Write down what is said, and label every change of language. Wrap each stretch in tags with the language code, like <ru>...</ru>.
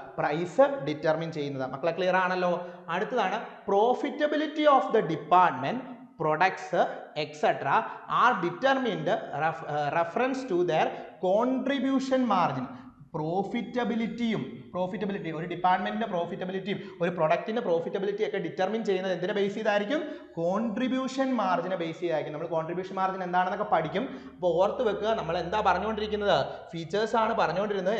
<ml>Price determine ചെയ്യുന്നത്. മക്കളെ clear ആണല്ലോ? അടുത്തതാണ്</ml> <en>Profitability of the department products etc. are determined reference to their contribution margin.</en> <ml>Profitability ഒരു ഡിപ്പാർട്ട്മെന്റിന്റെ പ്രോഫിറ്റബിലിറ്റിയും ഒരു പ്രൊഡക്റ്റിന്റെ പ്രോഫിറ്റബിലിറ്റി ഒക്കെ ഡിറ്റർമിൻ ചെയ്യുന്നത് എന്തിനെ ബേസ് ചെയ്തായിരിക്കും? Contribution മാർജിനെ base ചെയ്തായിരിക്കും. നമ്മൾ കോൺട്രിബ്യൂഷൻ മാർജിൻ എന്താണെന്നൊക്കെ പഠിക്കും. അപ്പോൾ ഓർത്ത് വെക്കുക, നമ്മൾ എന്താ പറഞ്ഞുകൊണ്ടിരിക്കുന്നത്? ഫീച്ചേഴ്സ് ആണ് പറഞ്ഞുകൊണ്ടിരുന്നത്.</ml>